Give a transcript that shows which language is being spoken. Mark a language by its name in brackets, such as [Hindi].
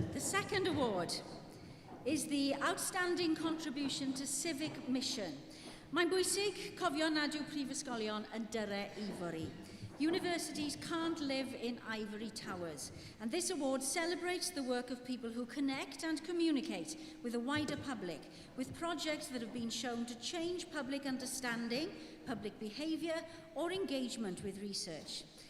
[English] second award is the Outstanding Contribution to Civic Mission. [Welsh] Mae'n bwysig cofio nad yw prifysgolion yn dyrau ivory. [English] Universities can't live in ivory towers, and this award celebrates the work of people who connect and communicate with a wider public, with projects that have been shown to change public understanding, public behaviour, or engagement with research.